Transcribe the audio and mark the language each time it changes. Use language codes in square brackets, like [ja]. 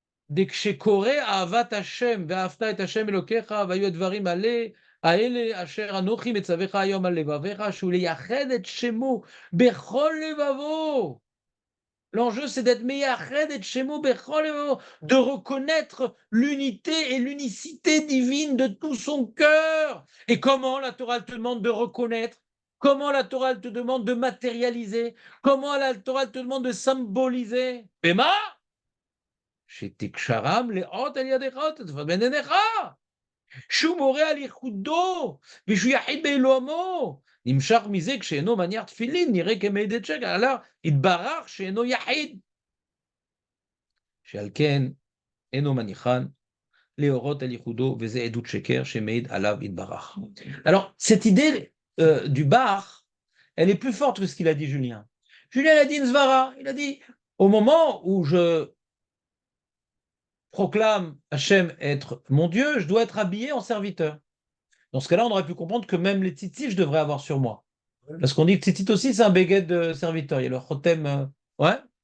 [he] דכשקורא אהבת השם ואהבת את השם אלוקיך והיו הדברים האלה אשר אנוכי מצווך היום על לבביך שהוא לייחד את שמו בכל לבבו. [fr] L'enjeu, c'est d'être meyached et shemo bechol levavo, de reconnaître l'unité et l'unicité divine de tout son cœur. Et comment la Torah te demande de reconnaître? Comment la Torah te demande de matérialiser? Comment la Torah te demande de symboliser? [he] Bema שתקשרם לאות על ידך ותפת בין עיניך, שהוא מורה על ייחודו ושהוא יחיד באלוהמו, נמשך מזה כשאינו מניח תפילין נראה כמעיד שקר, עליו יתברך שאינו יחיד, שעל כן אינו מניחן להורות על ייחודו, וזה עדות שקר שמעיד עליו יתברך. [fr] Alors, cette idée du bar, elle est plus forte que ce qu'il a dit Julien. Julien a dit une svara, il a dit, au moment où je proclame Hachem être mon Dieu, je dois être habillé en serviteur. Dans ce cas-là, on aurait pu comprendre que même les tzitzit, je devrais avoir sur moi. Parce qu'on dit que tzitzit aussi, c'est un béguet de serviteur. Il y a le chotem. Ouais.